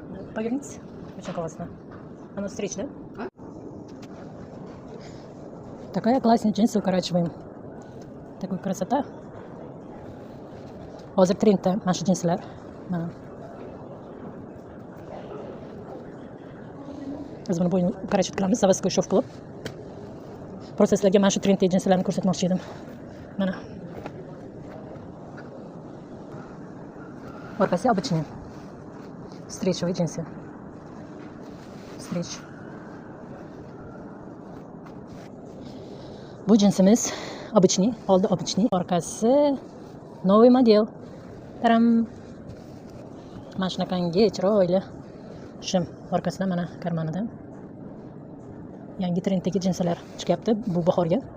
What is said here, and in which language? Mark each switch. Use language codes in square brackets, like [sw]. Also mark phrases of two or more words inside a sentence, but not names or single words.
[ru] Поверните. Очень классно. Оно встречно. Такая классная джинсы укорачиваем. Такой красота. [uz] Hozir trendda mana shu jinslar. Mana. Biz buni bo'yni ukarachib qilamiz, [ru] заводской шов [uz] qilib. Просто sizlarga mana shu trenddagi jinslarni ko'rsatmoqchi edim. Mana. Orqasi обычный. [ru] Встречевые джинсы. Встреч. [uz] Bu jinsimiz обычный, oldi обычный, orqasi [ru] новый модель. Taram. [uz] Mana shunaqangi chiroyli shim orqasida mana karmanida. Yangi trenddagi jinslar chiqyapti bu bahorga.